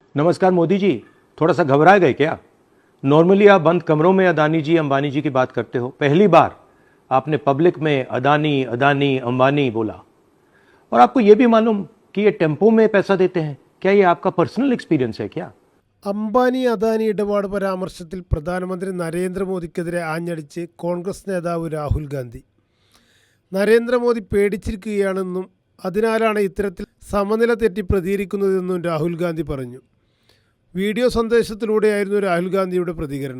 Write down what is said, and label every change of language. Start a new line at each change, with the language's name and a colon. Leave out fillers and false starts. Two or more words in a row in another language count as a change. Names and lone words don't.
Hindi: नमस्कार मोदी जी, थोड़ा सा घबरा गए क्या? नॉर्मली आप बंद कमरों में अदानी जी अंबानी जी की बात करते हो, पहली बार आपने पब्लिक में अदानी अदानी अंबानी बोला। और आपको यह भी मालूम कि ये टेम्पो में पैसा देते हैं। क्या ये आपका
English: personal experience
Hindi: है क्या?
Malayalam: അംബാനി അദാനി ഇടപാട് പരാമർശത്തിൽ പ്രധാനമന്ത്രി നരേന്ദ്രമോദിക്കെതിരെ ആഞ്ഞടിച്ച് കോൺഗ്രസ് നേതാവ് രാഹുൽ ഗാന്ധി. നരേന്ദ്രമോദി പേടിച്ചിരിക്കുകയാണെന്നും അതിനാലാണ് ഇത്തരത്തിൽ സമനില തെറ്റി പ്രതികരിക്കുന്നതെന്നും രാഹുൽ ഗാന്ധി പറഞ്ഞു. വീഡിയോ സന്ദേശത്തിലൂടെയായിരുന്നു രാഹുൽ ഗാന്ധിയുടെ പ്രതികരണം.